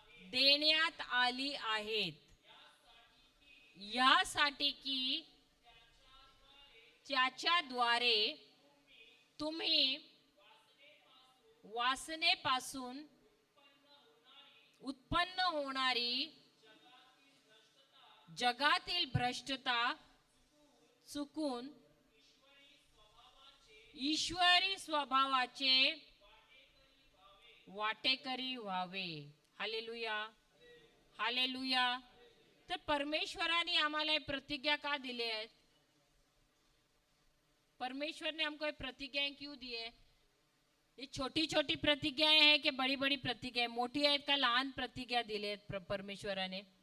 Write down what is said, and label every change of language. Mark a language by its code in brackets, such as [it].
[mr] देण्यात आली आहेत, यासाठी की त्याच्याद्वारे तुम्ही वासनेपासून उत्पन्न होणारी जगातील भ्रष्टता चुकून ईश्वरी स्वभावाचे वाटेकरी व्हावे. Hallelujah, hallelujah. तर परमेश्वराने आम्हाला प्रतिज्ञा का दिली है? [hi] परमेश्वर ने हमको ये प्रतिज्ञाएं क्यों दी है? ये छोटी छोटी प्रतिज्ञाएं हैं कि बड़ी बड़ी प्रतिज्ञाएं? [mr] मोठी आहेत का लहान प्रतिज्ञा दिली आहेत परमेश्वराने?